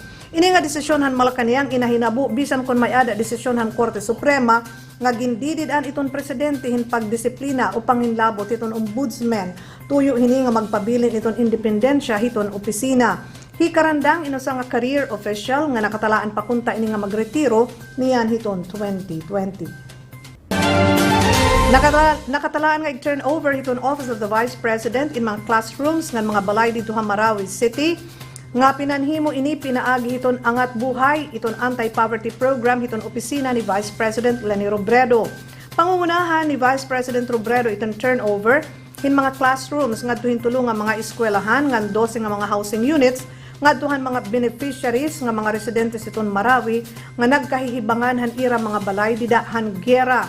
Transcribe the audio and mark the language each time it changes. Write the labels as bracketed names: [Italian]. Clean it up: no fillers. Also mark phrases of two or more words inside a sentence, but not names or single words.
[Waray] Ini nga desisyon han Malacanang inahinabo bisan kon may ada desisyon han Korte Suprema nga gindididan iton presidente hin pagdisiplina o panginlabot iton ombudsman tuyo hini nga magpabilin iton independensya hiton opisina. Hi Carandang inusa nga [English] career official [Waray] nga nakatalaan pakunta ini nga magretiro niyan hiton 2020. Nakatalaan nga i-turn over hiton Office of the Vice President in mga classrooms nga mga balay dito sa Marawi City nga pinanhimo ini pinaagi hiton angat buhay iton anti-poverty program hiton opisina ni Vice President Leni Robredo. Pangungunahan ni Vice President Robredo iton turnover hin mga classrooms ngadto tulong nga mga eskwelahan ngan 12 nga mga [English] housing units [Waray] ngadtuhan mga beneficiaries nga mga residentes iton Marawi nga nagkahihibangan han ira mga balay didahan gera.